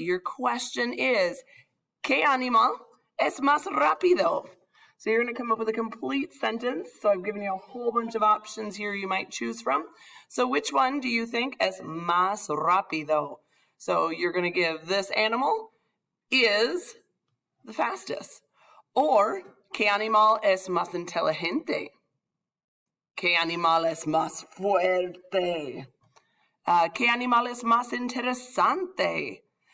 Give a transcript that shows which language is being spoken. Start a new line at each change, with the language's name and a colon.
English: Your question is,
Spanish: ¿qué animal es más rápido?
English: So you're going to come up with a complete sentence. So I've given you a whole bunch of options here you might choose from. So which one do you think
Spanish: es más rápido?
English: So you're going to give this animal is the fastest.
Spanish: Or, ¿qué animal es más inteligente? ¿Qué animal es más fuerte? ¿Qué animal es más interesante?